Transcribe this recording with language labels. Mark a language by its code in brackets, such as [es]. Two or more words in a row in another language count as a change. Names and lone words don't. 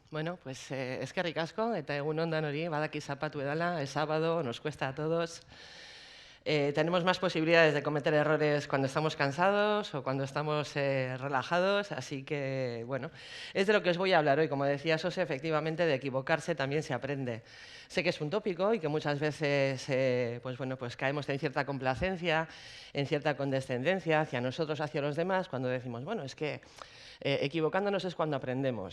[es] Bueno, pues [eu] eskerrik asko eta egun on danori, badaki zapatu edala, [es] es sábado, nos cuesta a todos. Tenemos más posibilidades de cometer errores cuando estamos cansados o cuando estamos relajados, así que, bueno, es de lo que os voy a hablar hoy. Como decía Sose, efectivamente, de equivocarse también se aprende. Sé que es un tópico y que muchas veces, pues bueno, pues caemos en cierta complacencia, en cierta condescendencia hacia nosotros, hacia los demás, cuando decimos, bueno, es que equivocándonos es cuando aprendemos.